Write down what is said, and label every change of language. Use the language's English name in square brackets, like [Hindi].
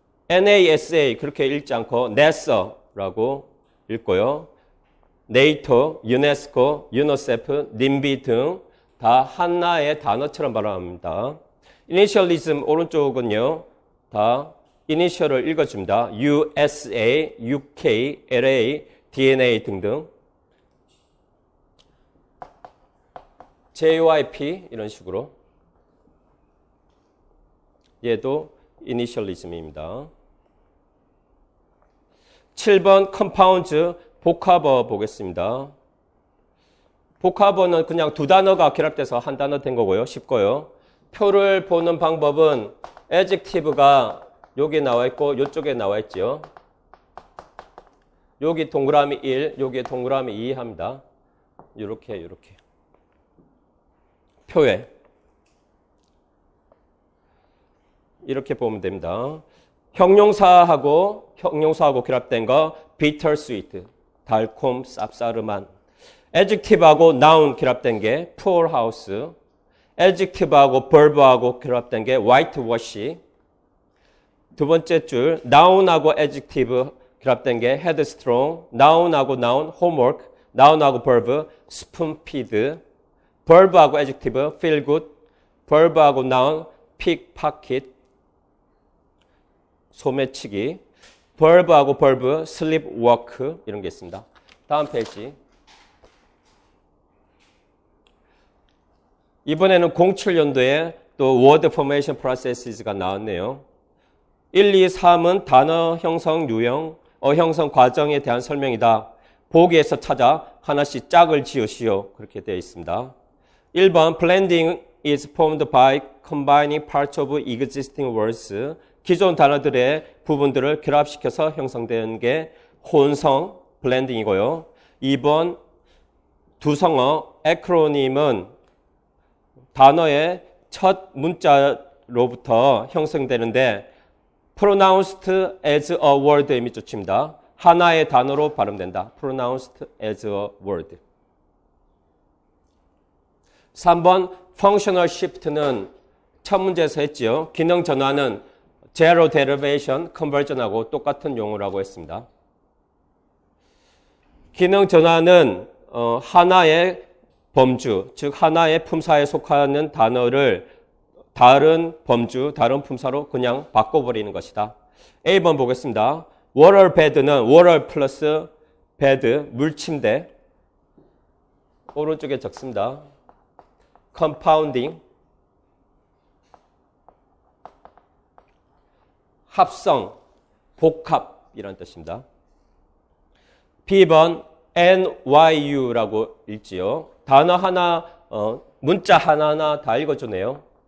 [Korean] NASA 그렇게 읽지 않고 NASA라고 읽고요. 네이토, 유네스코, 유니세프, 님비 등 다 하나의 단어처럼 발음합니다. 이니셜리즘 오른쪽은요. 다 이니셜을 읽어줍니다. [English] USA, UK, LA, DNA 등등. [Korean] JYP 이런 식으로. 얘도 이니셜리즘입니다. 7번 컴파운드 복합어 보겠습니다. 복합어는 그냥 두 단어가 결합돼서 한 단어 된 거고요. 쉽고요. 표를 보는 방법은 adjective가 여기 나와 있고 이쪽에 나와 있죠. 여기 동그라미 1, 여기 동그라미 2 합니다. 이렇게 표에 이렇게 보면 됩니다. 형용사하고 결합된 거 bittersweet, 달콤 쌉싸름한. adjective하고 noun 결합된 게 poor house. adjective하고 verb하고 결합된 게 whitewash. 두 번째 줄 noun하고 adjective 결합된 게 headstrong. noun하고 noun homework. noun하고 verb spoon-feed. verb하고 adjective feel good. verb하고 noun pickpocket. 소매치기. verb하고 verb sleepwalk 이런 게 있습니다. 다음 페이지. 이번에는 07년도에 또 word formation processes가 나왔네요. 1, 2, 3은 단어 형성 유형, 형성 과정에 대한 설명이다. 보기에서 찾아 하나씩 짝을 지으시오. 그렇게 되어 있습니다. [English] 1번 blending is formed by combining parts of existing words. [Korean] 기존 단어들의 부분들을 결합시켜서 형성된 게 혼성, blending이고요. 2번 두성어, acronym은 단어의 첫 문자로부터 형성되는데 [English] pronounced as a word [Korean] 에 밑줄칩니다. 하나의 단어로 발음된다. [English] pronounced as a word. [Korean] 3번 functional shift는 첫 문제에서 했지요. 기능 전환은 제로 데리베이션 컨버전하고 똑같은 용어라고 했습니다. 기능 전환은 하나의 범주, 즉 하나의 품사에 속하는 단어를 다른 범주, 다른 품사로 그냥 바꿔버리는 것이다. A번 보겠습니다. water bed는 water 플러스 bed, 물침대. 오른쪽에 적습니다. compounding, 합성, 복합이라는 뜻입니다. B번 NYU라고 읽지요. 단어 하나, 문자 하나하나 다 읽어주네요.